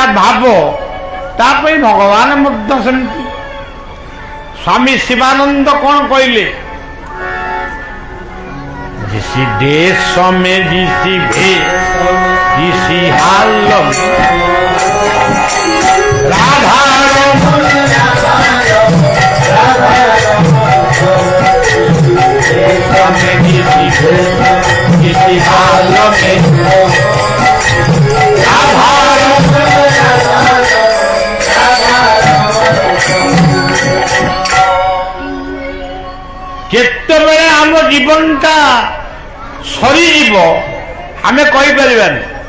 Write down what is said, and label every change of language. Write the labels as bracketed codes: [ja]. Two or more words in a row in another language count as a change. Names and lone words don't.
[or] ଭାବ ତା ପାଇଁ ଭଗବାନ ମଧ୍ୟ ସେମିତି। ସ୍ୱାମୀ ଶିବାନନ୍ଦ କଣ କହିଲେ? [hi] जिसी देश में जिसी भेष जिसी हाल [or] राधा [hi] जिसी हाल में [or] କେତେବେଳେ ଆମ ଜୀବନଟା ସରିଯିବ ଆମେ କହିପାରିବାନି।